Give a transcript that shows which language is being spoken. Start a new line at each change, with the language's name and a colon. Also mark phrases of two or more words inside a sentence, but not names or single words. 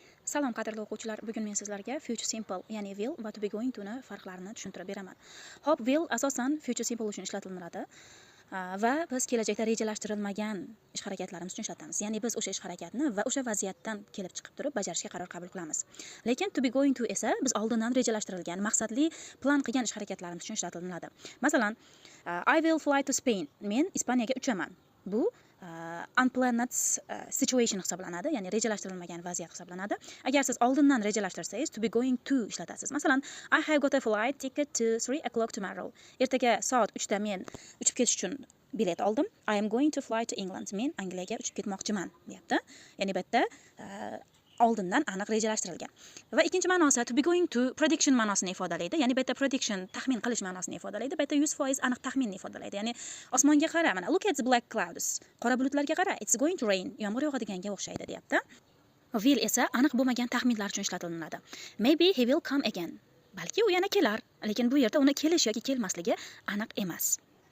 Uzbek: Salom qadrli o'quvchilar, bugun men sizlarga
English: future simple,
Uzbek: ya'ni will va
English: to be going to
Uzbek: ni farqlarini tushuntirib beraman. Hop, will asosan
English: future simple
Uzbek: uchun ishlatiladi va biz kelajakda rejalashtirilmagan ish harakatlarimiz uchun ishlatamiz. Ya'ni biz o'sha ish harakatni va o'sha vaziyatdan kelib chiqib turib bajarishga qaror qabul qilamiz. Lekin
English: to be going to
Uzbek: esa biz oldindan rejalashtirilgan, maqsadli plan qilgan ish harakatlarimiz uchun ishlatiladi. Masalan,
English: I will fly to Spain.
Uzbek: Men Ispaniyaga uchaman. Bu
English: unplanned situation
Uzbek: hisoblanadi, ya'ni rejalashtirilmagan vaziyat hisoblanadi. Agar siz oldindan rejalashtirsangiz
English: to be going to
Uzbek: ishlatasiz. Masalan,
English: I have got a flight ticket to 3 o'clock tomorrow.
Uzbek: Ertaga soat 3 da men uchib ketish uchun bilet oldim.
English: I am going to fly to England.
Uzbek: Men Angliyaga uchib ketmoqchiman, deyapti. Ya'ni bu yerda oldindan aniq rejalashtirilgan. Va ikkinchi ma'nosi
English: to be going to
Uzbek: prediction ma'nosini ifodalaydi. Ya'ni bu yerda prediction taxmin qilish ma'nosini ifodalaydi. Bu yerda 100% aniq taxminni ifodalaydi. Ya'ni osmonga qara, mana
English: look at the black clouds.
Uzbek: Qora bulutlarga qara,
English: it's going to rain.
Uzbek: Yomg'ir yog'adiganga o'xshaydi, deyapti. Will esa aniq bo'lmagan taxminlar uchun ishlatiladi.
English: Maybe he will come again.
Uzbek: Balki u yana kelar, lekin bu yerda uni kelish yoki kelmasligi aniq emas.